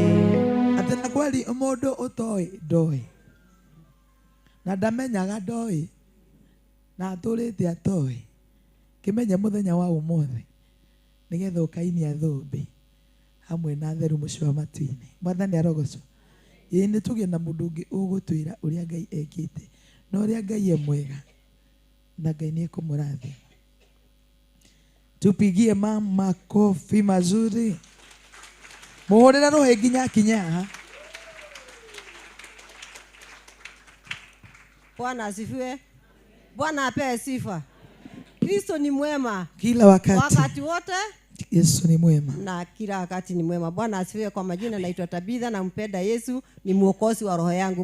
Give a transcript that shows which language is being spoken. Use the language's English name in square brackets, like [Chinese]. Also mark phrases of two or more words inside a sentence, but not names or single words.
[Kikuyu] Atĩ na kweri mũndũ ũtoĩ ndoĩ na ndamenyaga ndoĩ na atũrĩte atoĩ, kĩmenye mũthenya wa ũmũthĩ nĩgetha ũkainia thũmbĩ hamwe na theru mũcio wa matu-inĩ. Mwathani arogocwo. Ĩĩ nĩ tũgĩe na mũndũ ũngĩ ũgũtwĩra ũrĩa Ngai ekĩte na ũrĩa Ngai mwega na Ngai nĩ ekũmũrathima. [Swahili] Tupigie mama makofi mazuri. [Kikuyu] Mũhũrĩre rũhĩ nginya akinye haha. [Swahili] Bwana asifiwe. Bwana apewe sifa. Kristo ni mwema Kila wakati. wakati wote. Yesu ni mwema. Na kila wakati ni mwema. Bwana asifiwe. Kwa majina naitwa Tabitha na mpenda Yesu, ni mwokozi wa roho yangu.